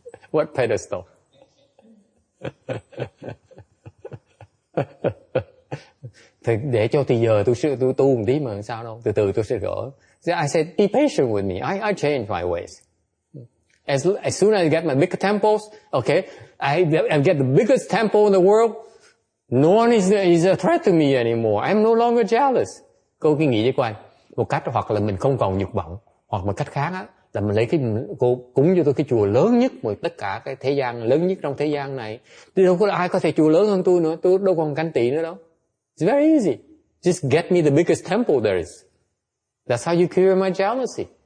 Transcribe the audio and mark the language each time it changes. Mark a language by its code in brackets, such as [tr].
[en] What pedestal? [vi] Thì để cho thì giờ tôi tu một tí mà sao đâu, từ từ tôi sẽ gỡ. [en] I said, be patient with me. I change my ways. As soon as I get my bigger temples, okay, I get the biggest temple in the world. No one is a threat to me anymore. I'm no longer jealous. [vi] Cô cứ nghĩ với cô anh, một cách hoặc là mình không còn dục vọng, hoặc một cách khác á, là mình lấy cô cúng cho tôi cái chùa lớn nhất mà tất cả cái thế gian, lớn nhất trong thế gian này. Thì đâu có ai có thể chùa lớn hơn tôi nữa, tôi đâu còn ganh tị nữa đâu. [en] It's very easy. Just get me the biggest temple there is. That's how you cure my jealousy.